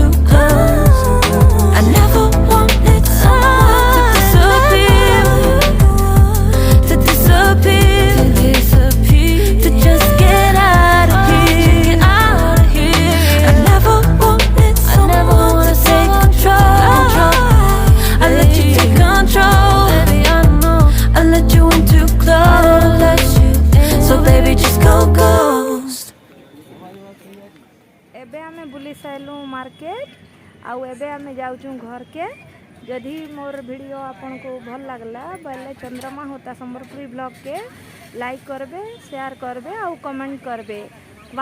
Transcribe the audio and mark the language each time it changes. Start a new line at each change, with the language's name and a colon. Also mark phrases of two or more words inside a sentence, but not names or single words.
English: I never wanted someone to disappear, to just get out of here. I never wanted someone to take control. I let you take control, I let you in too close. So baby, just go ghost.
Sambalpuri: ଏବେ ଆମେ ବୁଲି ସାଇଲୁ ମାର୍କେଟ ଆଉ ଏବେ ଆମେ ଯାଉଛୁ ଘର କେ। ଯଦି ମୋର ଭିଡିଓ ଆପନ କୋ ଭଲ ଲାଗଲା ବଲେ ଚନ୍ଦ୍ରମା ହୋତା ସମ୍ବଲପୁରୀ ବ୍ଲଗ କେ ଲାଇକ କରବେ, ଶେୟାର କରବେ ଆଉ କମେଣ୍ଟ କରବେ।